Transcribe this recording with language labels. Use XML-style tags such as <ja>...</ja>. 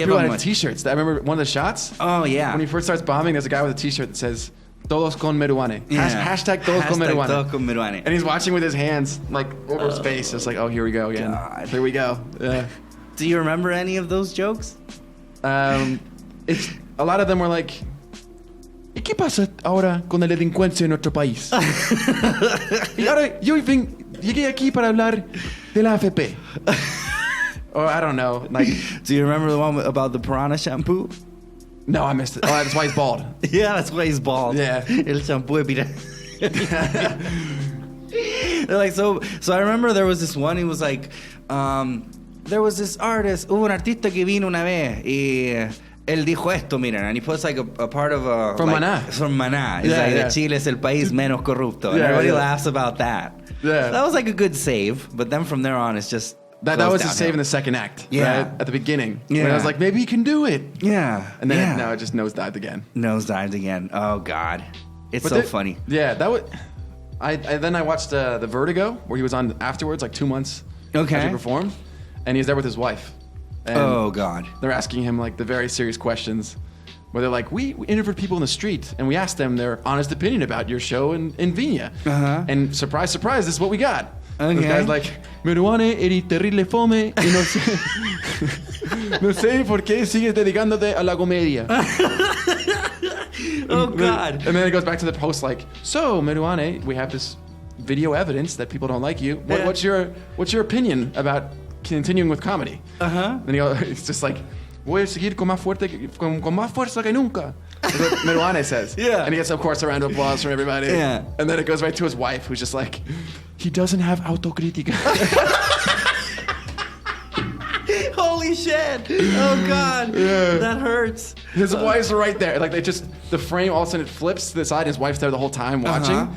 <en>people him had T-shirts. I remember one of the shots. Oh yeah. When he first starts bombing, there's a guy with a T-shirt that says</en> <es>"Todos con Meruane."</es> <en>Yeah.</en> <es>Hashtag Todos con Meruane. Todos con Meruane.</es> <en>And he's watching with his hands like over his face. It's like, oh, here we go again. God. Here we go. Yeah. Do you remember any of those jokes? It's a lot of them were like,</en> <es>¿y qué pasa ahora con la delincuencia en nuestro país? Y ahora yo llegué aquí para hablar de la AFP.</es> <en>Or I don't know. Like, do you remember the one about the piranha shampoo? No, I missed it. Oh, that's why he's bald. Yeah, that's why he's bald. Yeah.</en> <es>El shampoo de piranha.</es> <en>They're like, so I remember there was this one. He was like, there was this artist,</en> <es>hubo un artista que vino una vez y él dijo esto, miren,</es> <en>and he puts like a part of a... From like, Maná. From Maná. He's like, that</en> <es>Chile es el país menos corrupto.</es> <en>And everybody laughs about that. Yeah. That was like a good save, but then from there on, it's just... That was his save in the second act. Yeah. Right? At the beginning. Yeah. When I was like, maybe he can do it. Yeah. And then now it just nosedived again. Nosedived again. Oh, God. It's But so funny. Yeah, that was... Then I watched the Vertigo, where he was on afterwards, like 2 months Okay. after he performed. And he's there with his wife. And Oh, God. they're asking him like the very serious questions where they're like, we interviewed people in the street and we asked them their honest opinion about your show in Viña. Uh-huh. And surprise, surprise, this is what we got. Okay. This guy's like,</en> <es>Meruane, eres terrible fome y no sé, no sé por qué sigues dedicándote a la comedia.</es> <en>Oh, God. And then it goes back to the post like, so Meruane, we have this video evidence that people don't like you. Yeah. What's your opinion about continuing with comedy? Uh-huh. And it's just like,</en> <es>voy a seguir con más fuerza que nunca.</es> <en>That's what Meruane says. Yeah. And he gets, of course, a round of applause from everybody. Yeah. And then it goes right to his wife, who's just like, he doesn't have autocrítica. Holy shit. Oh, God. Yeah. That hurts. His wife's right there. Like the frame all of a sudden it flips to the side. And his wife's there the whole time watching,</en>